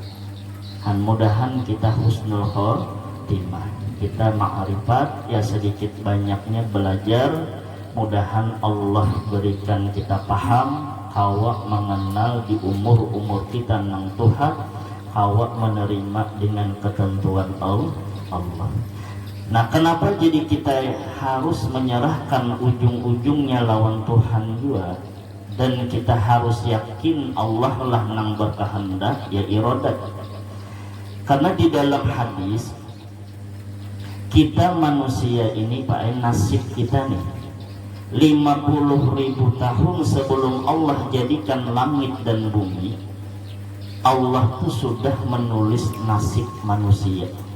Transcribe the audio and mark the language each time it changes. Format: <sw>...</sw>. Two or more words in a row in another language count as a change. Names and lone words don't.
<bjn>Mudahan kita</bjn> <ar>حسن الخاتمة,</ar> <bjn>kita ma'rifat, ya sedikit banyaknya belajar. Mudahan Allah berikan kita paham, kawa mengenal di umur-umur kita nang Tuhan, kawa menerima dengan ketentuan Allah. Nah, kenapa jadi kita harus menyerahkan ujung-ujungnya lawan Tuhan juga, dan kita harus yakin Allah lah nang berkehendak, ya iradat. Karena di dalam hadis kita manusia ini Pak, nasib kita nih 50.000 tahun sebelum Allah jadikan langit dan bumi, Allah tuh sudah menulis nasib manusia.</bjn>